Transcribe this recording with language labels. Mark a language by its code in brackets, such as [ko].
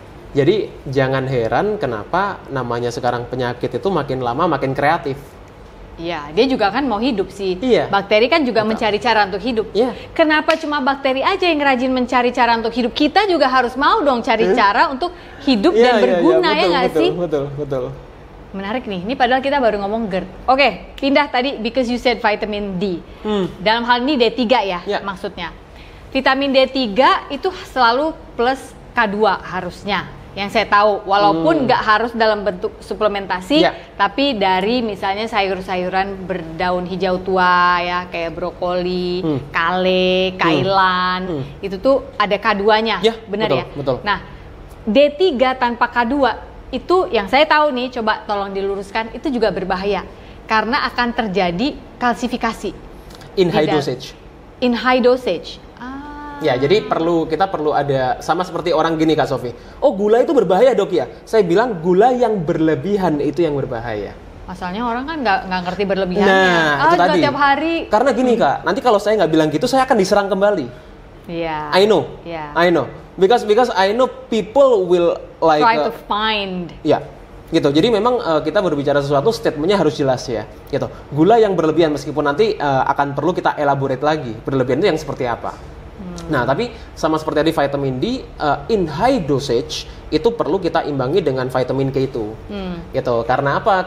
[id] Jadi jangan heran kenapa namanya sekarang penyakit itu makin lama makin kreatif. Iya, dia juga kan mau hidup sih. Iya. Bakteri kan juga mencari cara untuk hidup. Iya. Kenapa cuma bakteri aja yang rajin mencari cara untuk hidup? Kita juga harus mau dong cari cara untuk hidup dan berguna, ya nggak sih? Betul. Menarik nih, ini padahal kita baru ngomong GERD. [en] Oke, [id] pindah tadi [en] because you said vitamin D. [id] Dalam hal ini D3 ya maksudnya. Vitamin D3 itu selalu plus K2 harusnya. Yang saya tahu, walaupun nggak harus dalam bentuk suplementasi, tapi dari misalnya sayur-sayuran berdaun hijau tua ya, kayak brokoli, kale, kailan, itu tuh ada K2-nya, benar ya? Betul. Nah, D3 tanpa K2 itu yang saya tahu nih, coba tolong diluruskan, itu juga berbahaya karena akan terjadi kalsifikasi. [en] In high dosage. In high dosage. [id] Ya, jadi kita perlu ada, sama seperti orang gini Kak Sofi. Oh, gula itu berbahaya dok ya? Saya bilang gula yang berlebihan itu yang berbahaya. Masalahnya orang kan nggak ngerti berlebihannya. Nah, itu tadi. Tiap hari. Karena gini Kak, nanti kalau saya nggak bilang gitu, saya akan diserang kembali. Iya. [en] I know. Because I know people will like try to find. [id] Ya. Gitu. Jadi memang kita berbicara sesuatu statementnya harus jelas ya. Gitu. Gula yang berlebihan meskipun nanti akan perlu kita elaborate lagi. Berlebihan itu yang seperti apa? Nah, tapi sama seperti tadi vitamin D, [en] in high dosage [id] itu perlu kita imbangi dengan vitamin K2. Gitu. Karena apa?